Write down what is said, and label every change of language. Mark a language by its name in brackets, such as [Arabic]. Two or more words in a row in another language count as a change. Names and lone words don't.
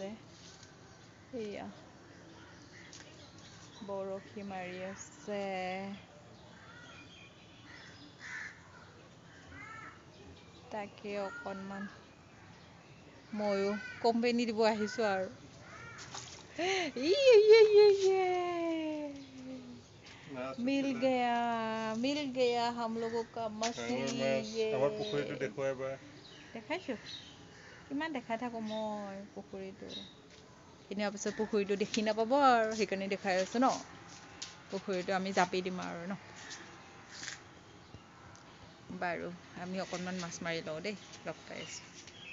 [Assamese] এয়া বৰশী মাৰি আছে। তাকে অকণমান ময়ো কোম্পেনী দিব আহিছোঁ আৰু। [Hindi] मिल गया हम लोगों का मछली। [Assamese] দেখাইছোঁ, কিমান দেখাই থাকোঁ মই পুখুৰীটো। কিনাৰ পিছত পুখুৰীটো দেখি নাপাব আৰু, সেইকাৰণে দেখাই আছোঁ ন। পুখুৰীটো আমি জাপি দিম আৰু ন। বাৰু আমি অকণমান মাছ মাৰি লওঁ দেই, লগ পাই আছোঁ।